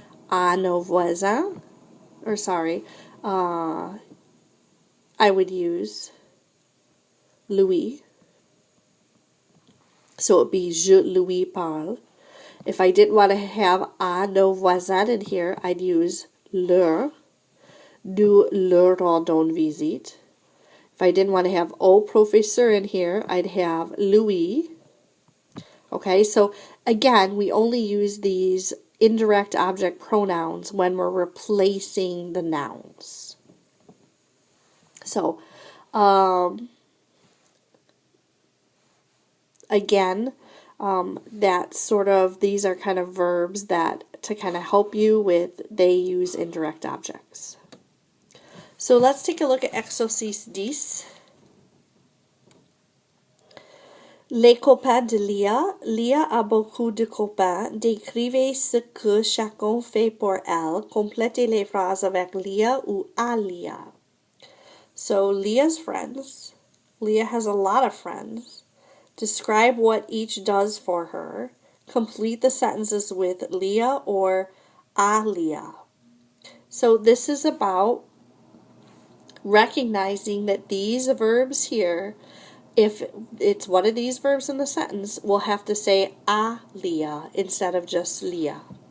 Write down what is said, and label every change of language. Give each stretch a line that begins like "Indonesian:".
French: À nos voisins,
English: or sorry, I would use Louis. So it would be
French: je lui parle.
English: If I didn't want to have
French: à nos voisins
English: in here, I'd use leur.
French: Nous leur rendons visite.
English: If I didn't want to have
French: au professeur
English: in here, I'd have Louis. Okay, so again, we only use these indirect object pronouns when we're replacing the nouns. So, again, that's sort of, these are kind of verbs that to kind of help you with, they use indirect objects. So let's take a look at exercice 10.
French: Les copains de Lia. Lia a beaucoup de copains. Décrivez ce que chacun fait pour elle. Complétez les phrases avec Lia ou à Lia.
English: So Leah's friends. Leah has a lot of friends. Describe what each does for her. Complete the sentences with Leah or à Leah. So this is about recognizing that these verbs here, if it's one of these verbs in the sentence, we'll have to say à Leah instead of just Leah.